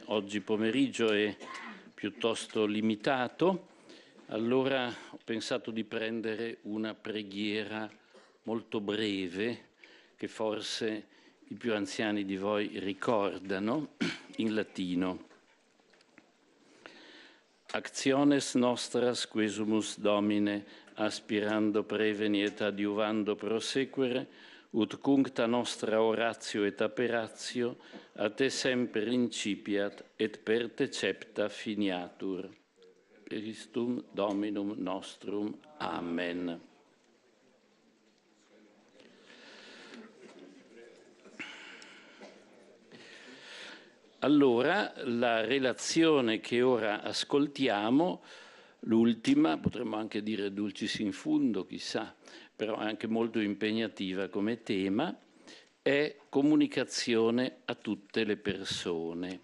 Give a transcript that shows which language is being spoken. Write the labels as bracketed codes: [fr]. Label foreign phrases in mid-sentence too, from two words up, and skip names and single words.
[it] oggi pomeriggio è piuttosto limitato, allora ho pensato di prendere una preghiera molto breve che forse i più anziani di voi ricordano, in latino. [la] Actiones nostras quesumus Domine aspirando preveni et adiuvando prosequere, ut cuncta nostra oratio et aperatio a te semper incipiat et per te cepta finiatur. Christum Dominum nostrum. Amen. [it] Allora, la relazione che ora ascoltiamo, l'ultima, potremmo anche dire [la] dulcis in fundo, [it] chissà, però è anche molto impegnativa come tema, è comunicazione a tutte le persone.